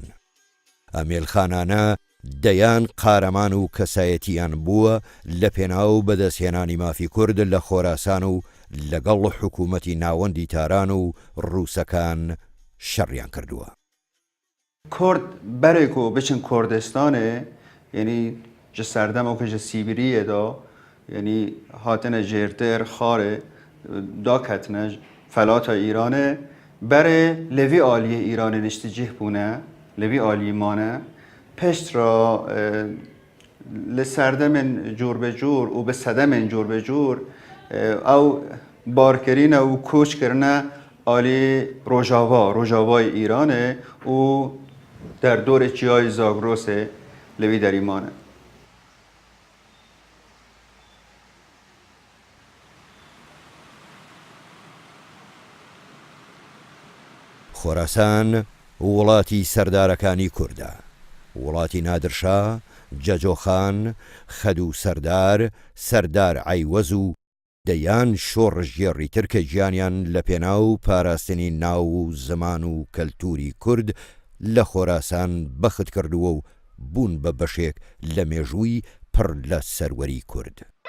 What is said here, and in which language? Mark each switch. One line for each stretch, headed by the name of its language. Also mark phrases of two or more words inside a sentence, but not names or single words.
Central Kurdish: ئەم ئێلخانانە دەیان قارەمان و کەسایەتیان بووە لە پێناو بەدەستهێنانی مافی کورد لە خۆراسان و لەگەڵ حکوومەتی ناوەندی تاران و ڕووسەکان شەڕیان کردووە.
Kurdish: کورد بەرێکۆ بچن کوردستانێ، یعنی ji serdemokê ji Sîbiriyê da yanî hatine jêrtêr xarê daketine felata Îranê berê li vî aliyê Îranê niştîcih bûne, li vî aliyî mane pişt ra li serdemên cûrbecûr û bi sedemên cûrbecûr ew barkirîne û koçkirine alî Rojavayê Îranê û derdorê çiyayê Zagrosê li vî derî mane.
Central Kurdish: خۆراسان وڵاتی سەردارەکانی کووردە. وڵاتی نادرشا، جەجۆخان، خەدوو سەردار، سەردار عەیوەز و دەیان شۆڕژگێڕی تر کە گیانیان لە پێناو پاراستنی ناو و زمان و کەلتوری کورد لە خۆراسان بەخت کردووە و بوون بە بەشێک لە مێژووی پڕ لە سەروەری کورد.